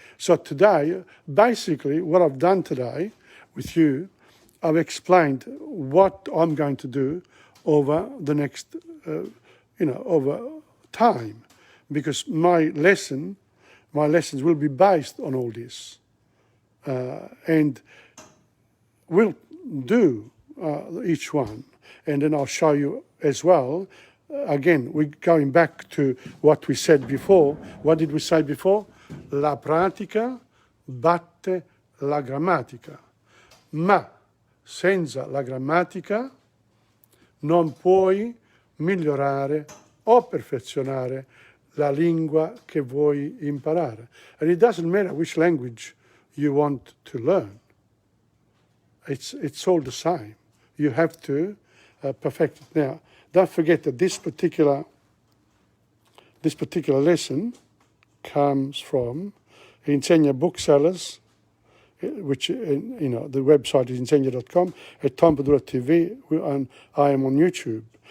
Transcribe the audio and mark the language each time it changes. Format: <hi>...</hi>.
<en>So today, basically, what I've done today with you, I've explained what I'm going to do over the next, over time, because my lessons will be based on all this, and we'll do each one, and then I'll show you as well. Again, we're going back to what we said before. What did we say before?</en> <it>La pratica batte la grammatica, ma senza la grammatica non puoi migliorare o perfezionare la lingua che vuoi imparare.</it> <en>And it doesn't matter which language you want to learn. It's all the same. You have to perfect it. Now, don't forget that this particular lesson comes from Insegna Booksellers, which the website is insegna.com, at TomPadulaTV, and I am on YouTube.</en>